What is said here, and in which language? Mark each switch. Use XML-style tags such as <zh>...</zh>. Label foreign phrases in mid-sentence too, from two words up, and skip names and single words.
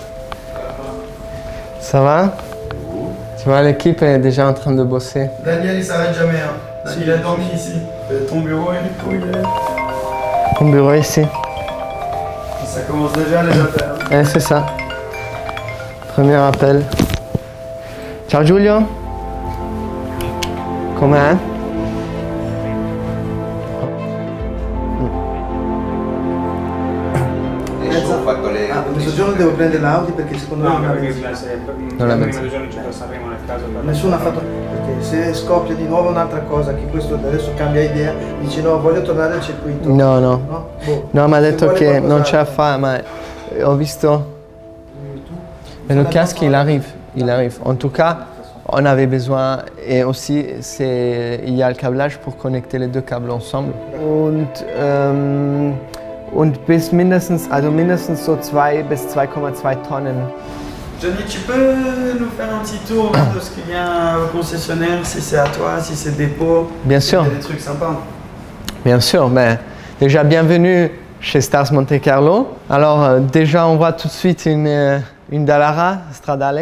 <fr>Ça va? Tu vois, l'équipe est déjà en train de bosser. Daniel, il s'arrête jamais. Hein. Il a dormi ici. Ton bureau, Enrico, il est... Ton bureau ici. Ça commence déjà les appels. Hein. C'est ça. Premier appel.</fr> <it>Ciao Giulio. Com'è? Ho fatto le... mezzogiorno devo prendere l'Audi perché secondo me non la benzina. Nessuno ha fatto, perché se scoppia di nuovo un'altra cosa che questo adesso cambia idea, dice no, voglio tornare al circuito. No, boh. Mi ha detto che non ce la fa, ma ho visto.</it> <fr>Mais le casque il arrive. En tout cas, on avait besoin, et aussi il y a le câblage pour connecter les deux câbles ensemble.</fr> <de>Und bis mindestens so 2 bis 2,2 Tonnen.</de> <fr>Johnny, tu peux nous faire un petit tour de ce qu'il y a au concessionnaire, si c'est à toi, si c'est dépôt? Bien sûr. Il y a des trucs sympas. Bien sûr, mais déjà bienvenue chez Stars Monte Carlo. Alors déjà on voit tout de suite une Dallara Stradale.</fr>